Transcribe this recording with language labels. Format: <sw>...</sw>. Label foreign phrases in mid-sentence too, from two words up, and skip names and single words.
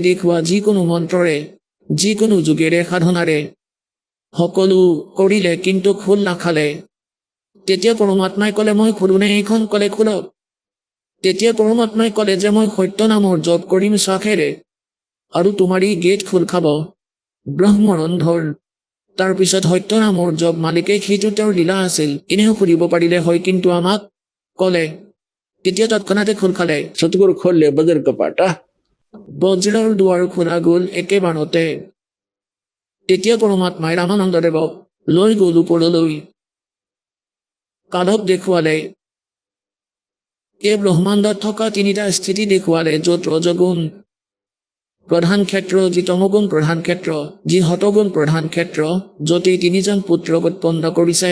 <as>দেখুওৱা যিকোনো মন্ত্ৰৰে যিকোনো যোগেৰে সাধনাৰে সকলো কৰিলে কিন্তু খোল নাখালে তেতিয়া পৰমাত্মাই ক'লে মই খোলোনে এইখন ক'লে খোলক তেতিয়া পৰমাত্মাই ক'লে যে মই সত্য নামৰ জপ কৰিম চাখেৰে আৰু তোমাৰ এই গেট খোল খাব ব্ৰহ্মৰন্ধৰ তাৰপিছত সত্য নামৰ জপ মালিকে সেইটো তেওঁৰ লীলা আছিল এনেও খুলিব পাৰিলে হয় কিন্তু আমাক ক'লে তেতিয়া তৎক্ষণাতে খোল খালে।</as> <hi>सतगुरु खोल ले बजर कपाटा।</hi> <as>বজ্ৰৰ দুৱাৰ খোলা গ'ল একেবাৰতে। তেতিয়া পৰমাত্মাই ৰামানন্দদেৱক লৈ গ'ল ওপৰলৈ। কাধক দেখুৱালে। এই ব্ৰহ্মাণ্ডত থকা তিনিটা স্থিতি দেখুৱালে, য'ত ৰজগুণ প্ৰধান ক্ষেত্ৰ, যি তমগুণ প্ৰধান ক্ষেত্ৰ, যি হতগুণ প্ৰধান ক্ষেত্ৰ, য'ত এই তিনিজন পুত্ৰক উৎপন্ন কৰিছে।</as>